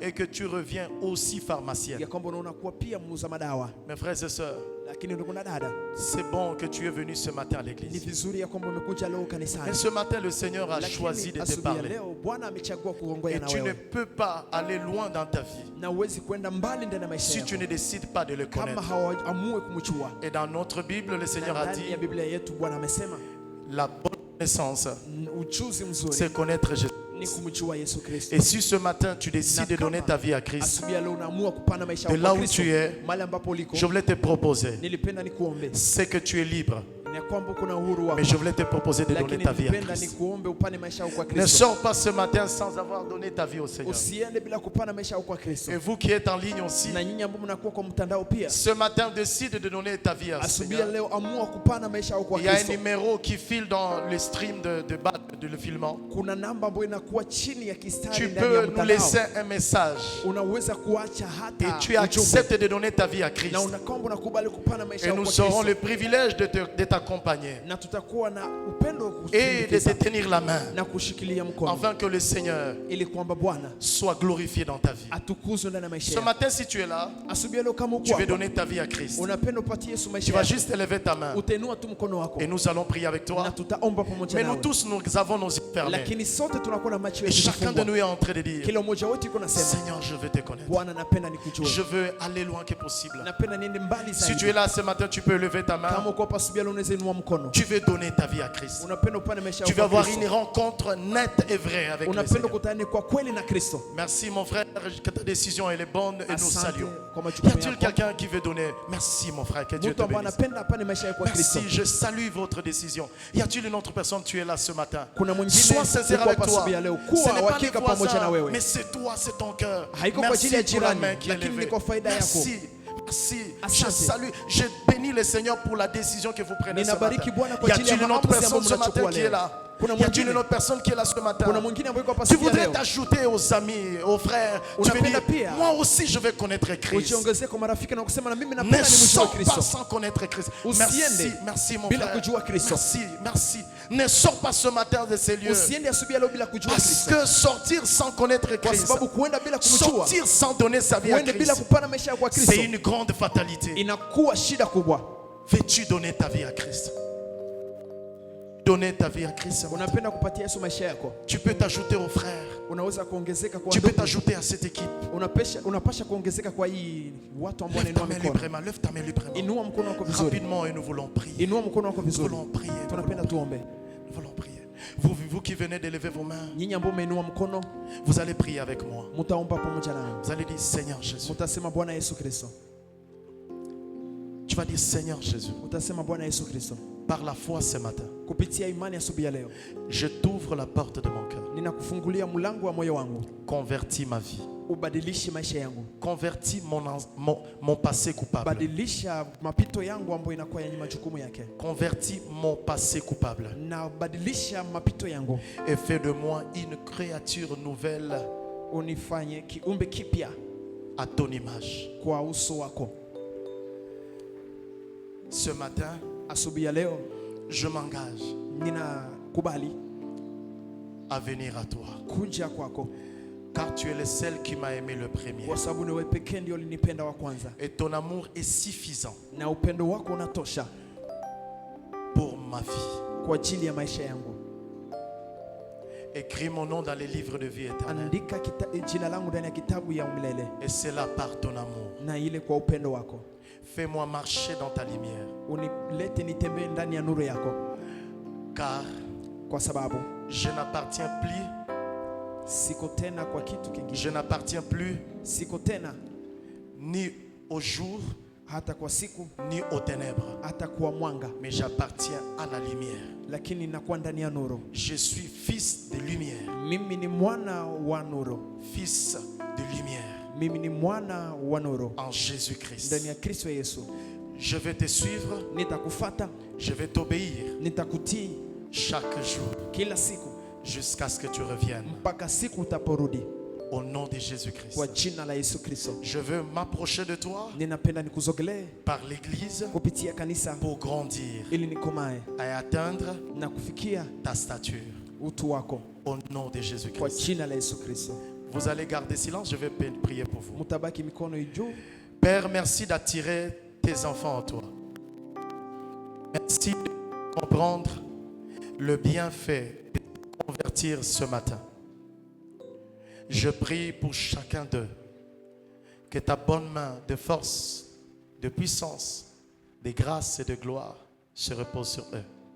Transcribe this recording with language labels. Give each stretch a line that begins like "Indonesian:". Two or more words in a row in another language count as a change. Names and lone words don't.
French: et que tu reviens aussi pharmacien.
Swahili: ya kwamba unakuwa pia muuza madawa.
French: Mes frères et sœurs,
Swahili: Lakini ndugu na dada,
French: c'est bon que tu es venu ce matin à
Swahili: ni
French: l'église.
Swahili: vizuri ya kwamba umekuja leo
French: Mais
Swahili: kanisani.
French: ce matin, le Seigneur a choisi
Swahili: Lakini
French: de te
Swahili: asubuhi ya
French: parler.
Swahili: leo Bwana amechagua kuongoza
French: Et
Swahili: na
French: tu ne
Swahili: wewe,
French: peux pas aller loin dans ta vie
Swahili: na uwezi kwenda mbali ndani ya maisha
French: si tu
Swahili: yako
French: ne décides pas de le
Swahili: kama
French: connaître.
Swahili: hawaamue kumjua.
French: Et dans notre Bible, le Seigneur a
Swahili: Ndani
French: dit,
Swahili: ya Biblia yetu Bwana amesema
French: la bonne connaissance,
Swahili: ujuzi mzuri
French: c'est connaître Jésus.
Swahili: ni kumjua Yesu Kristo.
French: Et si ce matin, tu décides de donner ta vie à Christ,
Swahili: Asubuhi ya leo unaamua kupana maisha
French: de
Swahili: yako
French: là
Swahili: kwa
French: où
Swahili: Kristo,
French: tu es,
Swahili: mahali ambapo uliko,
French: je voulais te proposer,
Swahili: nilipenda nikuombe
French: c'est que tu es libre.
Swahili: na kwamba kuna uhuru wako,
French: Mais je voulais te proposer de donner
Swahili: lakini
French: ta vie à
Swahili: nilipenda
French: Christ.
Swahili: nikuombe upane maisha yako kwa
French: Ne
Swahili: Kristo.
French: sors pas ce matin sans avoir donné ta vie au Seigneur.
Swahili: Usiende bila kupana maisha yako kwa Kristo.
French: Et vous qui êtes en ligne aussi,
Swahili: Na nyinyi ambao mnakuwa kwa mtandao pia,
French: ce matin, décide de donner ta vie à
Swahili: asubuhi ya
French: Seigneur.
Swahili: leo amua kupana maisha yako kwa
French: Il y a un
Swahili: Kristo.
French: numéro qui file dans le stream de le filament.
Swahili: Kuna namba ambayo inakuwa chini ya kistari
French: Tu
Swahili: ndani ya
French: peux nous
Swahili: mtandao.
French: laisser un message
Swahili: Unaweza kuacha
French: et
Swahili: hata
French: tu
Swahili: ujumbe.
French: acceptes de donner ta vie à Christ.
Swahili: Na unakomba unakubali kupana maisha
French: Et
Swahili: yako
French: nous
Swahili: kwa
French: aurons le
Swahili: Kristo.
French: privilège de t'accompagner
Swahili: Na tutakuwa na upendo wa
French: et de te
Swahili: kusindikiza
French: tenir la main
Swahili: na kushikilia mkono
French: afin que le Seigneur
Swahili: ili kwamba Bwana
French: soit glorifié dans ta vie.
Swahili: atukuzwe ndani ya maisha
French: Ce
Swahili: yako.
French: matin, si tu es là,
Swahili: Asubuhi ya leo kama uko
French: tu veux
Swahili: hapa,
French: donner ta vie à Christ.
Swahili: unapenda upatie Yesu
French: Tu
Swahili: maisha
French: vas
Swahili: yako,
French: juste élever ta main
Swahili: utainua tu mkono wako
French: et nous allons prier avec toi.
Swahili: na tutaomba pamoja
French: Mais nous
Swahili: nawe.
French: tous, nous avons nos yeux fermés.
Swahili: Lakini sote tunakuwa na macho
French: Et
Swahili: yetu
French: chacun de
Swahili: yamefungwa.
French: nous est en train de dire,
Swahili: Kila mmoja wetu yuko nasema,
French: Seigneur, je veux te connaître.
Swahili: Bwana napenda nikujue.
French: Je veux aller loin que possible.
Swahili: Napenda niende mbali
French: Si tu es
Swahili: zaidi.
French: là ce matin, tu peux lever ta
Swahili: Kama
French: main.
Swahili: uko hapa asubuhi ya leo unaweza inua mkono.
French: Tu veux donner ta vie à Christ.
Swahili: Unapenda upane maisha
French: Tu
Swahili: yako
French: veux
Swahili: kwa
French: avoir
Swahili: Kristo.
French: une rencontre nette et vraie avec le
Swahili: Unapenda
French: Seigneur.
Swahili: kutane kwa kweli na Kristo.
French: Merci mon frère, que ta décision elle est bonne et nous
Swahili: Asante
French: saluons.
Swahili: kwa
French: Y
Swahili: majukumu
French: a-t-il
Swahili: yako.
French: quelqu'un qui veut donner? Merci mon frère, que Dieu
Swahili: Mtu
French: te
Swahili: ambaye
French: bénisse.
Swahili: anapenda apane maisha yako kwa Kristo.
French: Merci, je salue votre décision. Y a-t-il une autre personne, tu es là ce matin?
Swahili: Kuna mwingine
French: Sois sincère
Swahili: uko
French: avec
Swahili: hapa
French: toi.
Swahili: asubuhi ya leo.
French: Ce
Swahili: Kuwa
French: n'est pas les
Swahili: uhakika pamoja na
French: voisins,
Swahili: wewe.
French: mais c'est toi, c'est ton cœur.
Swahili: Haiko kwa ajili ya
French: Merci pour la
Swahili: jirani,
French: main qui est
Swahili: lakini
French: levée.
Swahili: ni kwa faida yako.
French: Merci, merci. Je
Swahili: Asante.
French: salue, je bénis le Seigneur pour la décision que vous prenez ce matin.
Swahili: Ninabariki Bwana kwa
French: Y
Swahili: ajili ya
French: a-t-il une autre
Swahili: maamuzi
French: personne
Swahili: ambayo
French: ce matin
Swahili: mnachukua
French: qui est
Swahili: leo.
French: là?
Swahili: Kuna
French: Y a-t-il
Swahili: mwingine,
French: une autre personne qui est là ce matin?
Swahili: kuna mwingine ambaye yuko hapa
French: Tu
Swahili: asubuhi ya
French: voudrais
Swahili: leo.
French: t'ajouter aux amis, aux frères. Tu veux
Swahili: Unapenda
French: dire,
Swahili: pia
French: moi aussi je vais connaître Christ.
Swahili: Ujiongezee kwa marafiki na kusema na mimi
French: Ne
Swahili: napenda nimjue
French: sors pas
Swahili: Kristo.
French: sans connaître Christ.
Swahili: Usiende
French: Merci, merci mon
Swahili: bila
French: frère.
Swahili: kujua Kristo.
French: Merci, merci. Ne sors pas ce matin de ces lieux.
Swahili: Usiende asubuhi ya leo bila kujua
French: Parce
Swahili: Kristo.
French: que sortir sans connaître
Swahili: Kwa
French: Christ,
Swahili: sababu kuenda bila kumjua,
French: sortir sans donner sa vie à
Swahili: kuenda bila
French: Christ,
Swahili: kupana maisha yako kwa Kristo,
French: c'est une grande fatalité.
Swahili: inakuwa shida kubwa.
French: Veux-tu donner ta vie à Christ? Donner ta vie à Christ.
Swahili: Unapenda kupatia Yesu maisha yako,
French: Tu peux t'ajouter aux frères.
Swahili: unaweza kuongezeka kwa
French: Tu peux
Swahili: ndugu.
French: t'ajouter à cette équipe.
Swahili: Unapasha kuongezeka kwa hii watu ambao
French: Lève ta
Swahili: wanainua
French: main
Swahili: mikono.
French: librement. Lève ta main librement.
Swahili: Inua mkono wako vizuri.
French: Rapidement et nous voulons prier.
Swahili: Inua mkono wako
French: Nous
Swahili: vizuri.
French: voulons prier. Nous
Swahili: Tunapenda
French: voulons
Swahili: tuombe.
French: Nous voulons prier. Vous qui venez d'élever vos mains,
Swahili: Nyinyi ambao umeinua mkono,
French: vous allez prier avec moi.
Swahili: mtaomba pamoja nami.
French: Vous allez dire Seigneur Jésus.
Swahili: Mtasema Bwana Yesu Kristo.
French: Tu vas dire Seigneur Jésus.
Swahili: Utasema Bwana Yesu Kristo.
French: Par la foi ce matin,
Swahili: Kupitia imani asubuhi ya leo,
French: je t'ouvre la porte de mon cœur.
Swahili: ninakufungulia mlango wa moyo wangu.
French: Convertis ma vie.
Swahili: Ubadilishe maisha yangu.
French: Convertis mon passé coupable.
Swahili: Badilisha mapito yangu ambayo inakuwa yenye majukumu yake.
French: Convertis mon passé coupable.
Swahili: Na badilisha mapito yangu.
French: Et fais de moi une créature nouvelle.
Swahili: Unifanye kiumbe kipya.
French: à ton image.
Swahili: kwa uso wako.
French: Ce matin,
Swahili: Asubuhi ya leo
French: je m'engage
Swahili: ninakubali
French: à venir à toi.
Swahili: kuja kwako,
French: Car tu es le seul qui m'a aimé le premier.
Swahili: kwa sababu ni wewe pekee ndio ulinipenda wa kwanza,
French: Et ton amour est suffisant
Swahili: na upendo wako unatosha
French: pour ma vie.
Swahili: kwa ajili ya maisha yangu.
French: Écris mon nom dans les livres de vie éternelle.
Swahili: Andika jina langu ndani ya kitabu ya umilele,
French: Et c'est là par ton amour.
Swahili: na ile kwa upendo wako.
French: Fais-moi marcher dans ta lumière.
Swahili: Unilete nitembee ndani ya nuru yako,
French: Car
Swahili: kwa sababu
French: je n'appartiens plus,
Swahili: siko tena kwa kitu kingine,
French: je n'appartiens plus
Swahili: siko tena
French: ni au jour,
Swahili: hata kwa siku,
French: ni aux ténèbres.
Swahili: hata kwa mwanga,
French: Mais j'appartiens à la lumière.
Swahili: lakini nakuwa ndani ya nuru.
French: Je suis fils de lumière.
Swahili: Mimi ni mwana wa nuru,
French: Fils de lumière.
Swahili: mimi ni mwana wa nuru
French: En Jésus-Christ.
Swahili: ndani ya Kristo Yesu.
French: Je vais te suivre.
Swahili: Nitakufata,
French: Je vais t'obéir
Swahili: nitakutii
French: chaque jour
Swahili: kila siku
French: jusqu'à ce que tu reviennes.
Swahili: mpaka siku utaporudi,
French: Au nom de Jésus-Christ.
Swahili: kwa jina la Yesu Kristo.
French: Je veux m'approcher de toi
Swahili: Ninapenda nikuzogelee
French: par l'église
Swahili: kupitia kanisa
French: pour grandir
Swahili: ili nikomae
French: et atteindre
Swahili: na kufikia
French: ta stature.
Swahili: utu wako,
French: Au nom de
Swahili: kwa
French: Jésus-Christ.
Swahili: jina la Yesu Kristo.
French: Vous allez garder silence, je vais prier pour vous.
Swahili: Mutabaki mikono juu.
French: Père, merci d'attirer tes enfants en toi. Merci de comprendre le bienfait et de convertir ce matin. Je prie pour chacun d'eux que ta bonne main de force, de puissance, de grâce et de gloire se repose sur eux.